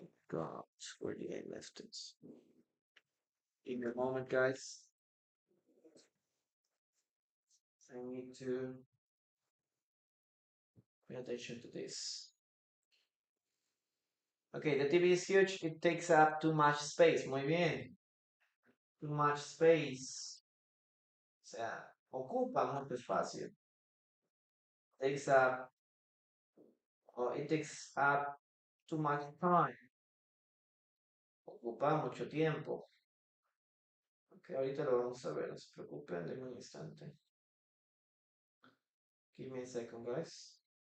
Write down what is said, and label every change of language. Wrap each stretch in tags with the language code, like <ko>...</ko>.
<en>God, where did I left it? Give me a moment, guys. I need to pay attention to this. Okay, the TV is huge. It takes up too much space.</en> <es>Muy bien.</es> <en>Too much space.</en> <es>O sea, ocupa mucho espacio.</es> <en>Takes up, or it takes up too much time.</en> <es>Ocupa mucho tiempo. Ok, ahorita lo vamos a ver. No se preocupen, denme un instante.</es> <en>Give me a second, guys.</en>